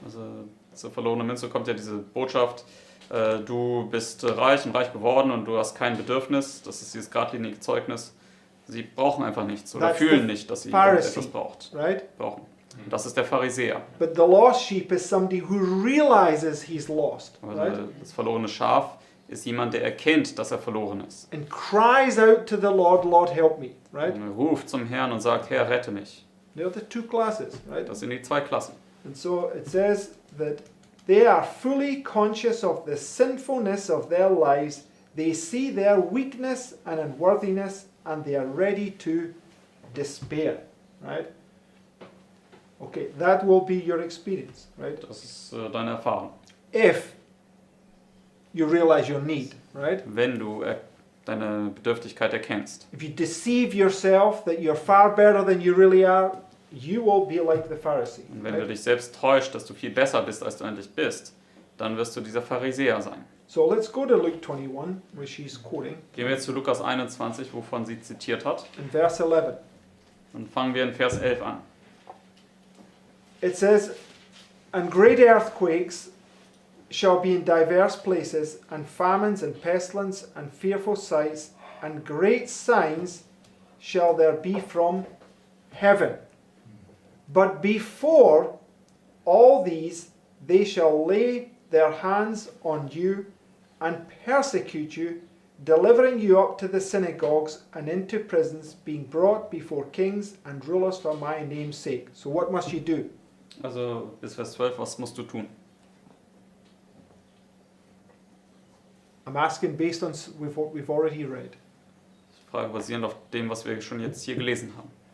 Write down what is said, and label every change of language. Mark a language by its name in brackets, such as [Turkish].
[German] Also zur verlorenen Münze kommt ja diese Botschaft, du bist reich und reich geworden und du hast kein Bedürfnis. Das ist dieses geradlinige Zeugnis. Sie brauchen einfach nichts oder fühlen nicht, dass sie etwas brauchen. Und das ist der Pharisäer. [English] But the lost sheep is somebody who realizes he's lost, right? [German] Das verlorene Schaf ist jemand, der erkennt, dass er verloren ist. [English] And cries out to the Lord, Lord, help me, right? [German] Und er ruft zum Herrn und sagt, Herr, rette mich. [English] They're the two classes, right? [German] Das sind die zwei Klassen. [English] And so it says that they are fully conscious of the sinfulness of their lives. They see their weakness and unworthiness, and they are ready to despair, right? Okay, that will be your experience, right? [German] Das ist deine Erfahrung. [English] If you realize your need, right? [German] Wenn du deine Bedürftigkeit erkennst. [English] If you deceive yourself that you're far better than you really are, you will be like the Pharisee. [German] Und wenn du dich selbst täuscht, dass du viel besser bist, als du eigentlich bist, dann wirst du dieser Pharisäer sein. [English] So let's go to Luke 21, where she's quoting. [German] Gehen wir jetzt zu Lukas 21, wovon sie zitiert hat. [English] In verse 11. [German] Dann fangen wir in Vers 11 an. [English] It says, and great earthquakes shall be in diverse places, and famines and pestilence and fearful sights, and great signs shall there be from heaven. But before all these they shall lay their hands on you and persecute you, delivering you up to the synagogues and into prisons, being brought before kings and rulers for my name's sake. So what must you do? [German] Also bis Vers 12, was musst du tun? [English] I'm asking based on what we've already read. [German] Ich frage basierend auf dem, was wir schon jetzt hier gelesen haben.